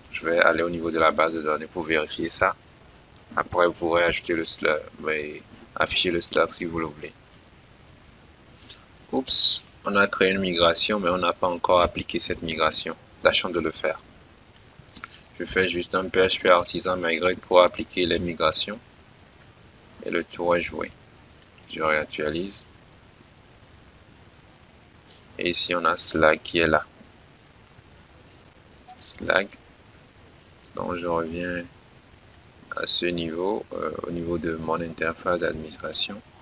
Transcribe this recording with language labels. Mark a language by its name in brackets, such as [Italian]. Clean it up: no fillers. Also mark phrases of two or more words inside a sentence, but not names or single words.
[French] Je vais aller au niveau de la base de données pour vérifier ça. Après, vous pourrez ajouter le slug, mais afficher le slug si vous le voulez. Oups, on a créé une migration, mais on n'a pas encore appliqué cette migration. Tâchons de le faire. Je fais juste un [English] PHP artisan migrate [French] pour appliquer les migrations. Et le tour est joué. Je réactualise. Et ici, on a Slack qui est là. Slack. Donc, je reviens à ce niveau, au niveau de mon interface d'administration.